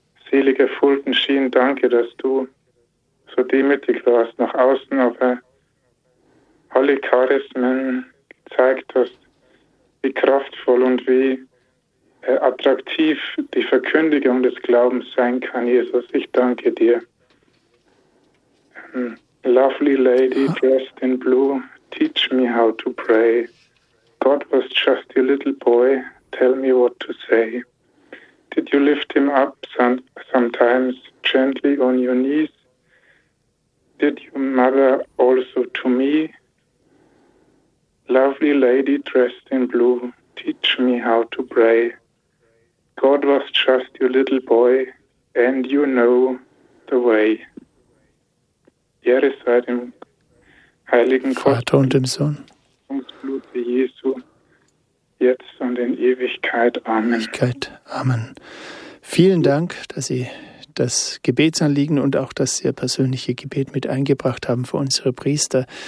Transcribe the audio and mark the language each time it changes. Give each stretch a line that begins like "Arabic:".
German: Seliger Fulton Sheen, danke, dass du so demütig warst nach außen, aber alle Charismen gezeigt hast, wie kraftvoll und wie attraktiv die Verkündigung des Glaubens sein kann, Jesus. Ich danke dir.
English: Lovely lady dressed in blue, teach me how to pray. God was just a little boy, tell me what to say. Did you lift him up sometimes gently on your knees? Did your mother also to me? Lovely lady dressed in blue, teach me how to pray. God was just your little boy, and you know the way.
German: Ehre sei dem heiligen Vater und dem Sohn. Blut Jesu, jetzt und in Ewigkeit. Amen. Ewigkeit. Amen. Vielen Dank, dass Sie das Gebetsanliegen und auch das sehr persönliche Gebet mit eingebracht haben für unsere Priester.